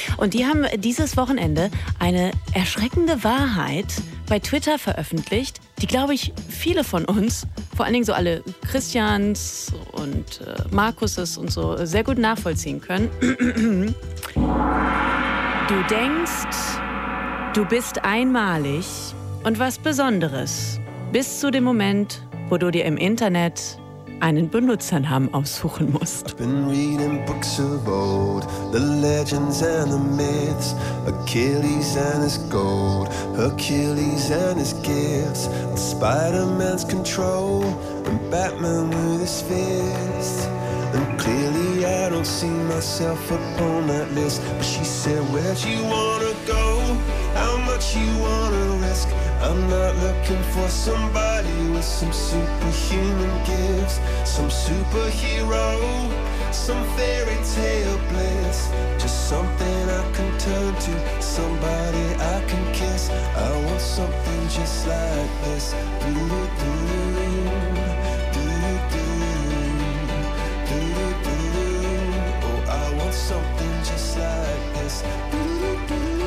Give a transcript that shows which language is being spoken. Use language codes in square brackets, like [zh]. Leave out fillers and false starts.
[de] Und die haben dieses Wochenende eine erschreckende Wahrheit bei Twitter veröffentlicht, die, glaube ich, viele von uns, vor allen Dingen so alle Christians und Markuses und so, sehr gut nachvollziehen können. Du denkst, du bist einmalig und was Besonderes. Bis zu dem Moment, wo du dir im Internet einen Benutzernamen aussuchen musst. [en] I've been reading books of old, the legends and the myths, Achilles and his gold, Achilles and his gifts, and Spider-Man's control, and Batman with his fist. And clearly I don't see myself upon that list, but she said, where'd you wanna go? How much you wanna risk? I'm not looking for somebody with some superhuman gifts, some superhero, some fairy tale bliss. Just something I can turn to, somebody I can kiss. I want something just like this. Do do do do do do do do do do do. Oh, I want something just like this.